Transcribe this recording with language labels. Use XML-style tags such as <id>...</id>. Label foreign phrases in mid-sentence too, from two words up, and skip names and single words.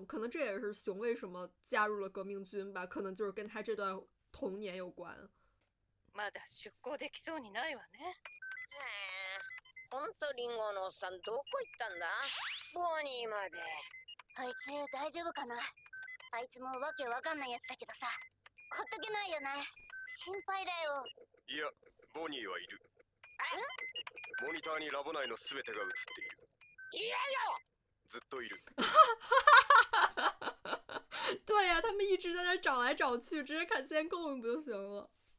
<zh>可能这也是熊为什么加入了革命军吧，可能就是跟他这段童年有关。</zh> <ja>まだ出航できそうにないわね。へえ、ほんとリンゴのおっさんどこ行ったんだ？ボニーまで。あいつ大丈夫かな？あいつもわけわかんないやつだけどさ、ほっとけないよね。心配だよ。いや、ボニーはいる。モニターにラボ内の全てが映っている。いやよ！ずっといる。</ja> <zh>对呀、他们一直在那找来找去，直接看监控不就行了？</zh>